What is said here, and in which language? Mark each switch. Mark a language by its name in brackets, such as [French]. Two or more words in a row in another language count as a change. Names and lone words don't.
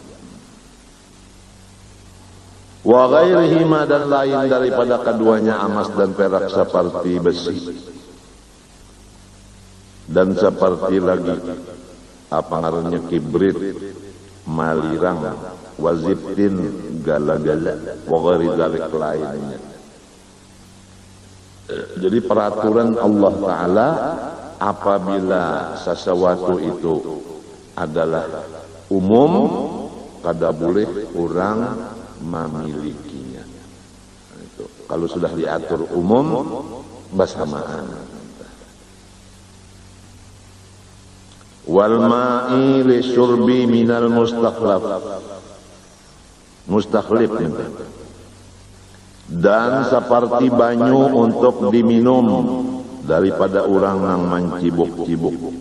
[Arabic] وغيرهما, [Banjar] dan lain daripada keduanya emas dan perak seperti besi. Dan seperti lagi apa ngarannya kibrit, malirang, wazibtin, gala-gala, [Arabic] وغير ذلك [Banjar] lainnya. Jadi peraturan Allah Ta'ala apabila sesuatu itu adalah umum, kada boleh orang memilikinya. Itu. Kalau sudah diatur umum, bersamaan. [Arabic] والماء للشرب من المستخلف, [Banjar] dan seperti banyu untuk diminum daripada orang yang mencibuk-cibuk.